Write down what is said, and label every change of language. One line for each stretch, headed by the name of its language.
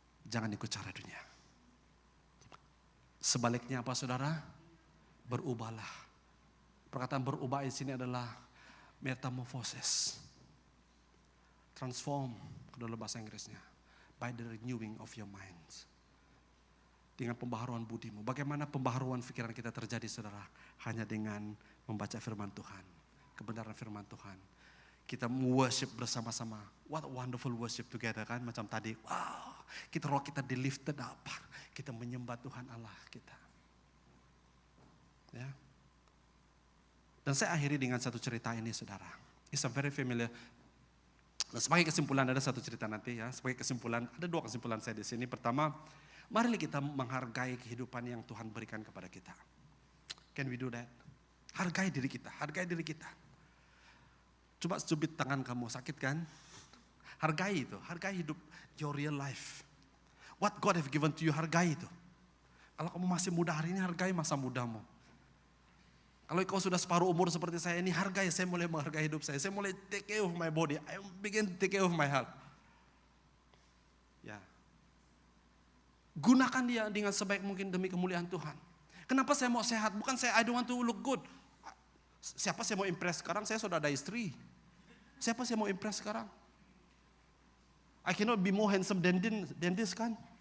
Malay: Jangan ikut cara dunia. Sebaliknya apa saudara? Berubahlah. Perkataan berubah di sini adalah metamorphosis. Transform, dalam bahasa Inggrisnya.
English: By the renewing of your minds.
Malay: Dengan pembaharuan budimu. Bagaimana pembaharuan pikiran kita terjadi saudara? Hanya dengan membaca firman Tuhan. Kebenaran firman Tuhan. Kita worship bersama-sama.
English: What a wonderful worship together kan.
Malay: Macam tadi.
English: Wow.
Malay: Roh kita di
English: lifted up.
Malay: Kita menyembah Tuhan Allah kita. Ya. Dan saya akhiri dengan satu cerita ini saudara.
English: It's a very familiar.
Malay: Nah, sebagai kesimpulan ada satu cerita nanti ya. Sebagai kesimpulan ada 2 kesimpulan saya di sini. Pertama, mari kita menghargai kehidupan yang Tuhan berikan kepada kita.
English: Can we do that?
Malay: Hargai diri kita, hargai diri kita. Coba cubit tangan kamu, sakit kan? Hargai itu, hargai hidup,
English: your real life. What God have given to you,
Malay: hargai itu. Kalau kamu masih muda hari ini, hargai masa mudamu. Kalau kau sudah separuh umur seperti saya ini, hargai, saya mulai menghargai hidup saya. Saya mulai
English: take care of my body, I begin to take care of my health.
Malay: Ya. Gunakan dia dengan sebaik mungkin demi kemuliaan Tuhan. Kenapa saya mau sehat? Bukan
English: I don't want to look good.
Malay: Siapa saya mau impress sekarang? Saya sudah ada istri. Siapa saya mau impress sekarang?
English: I cannot be more handsome than this kan.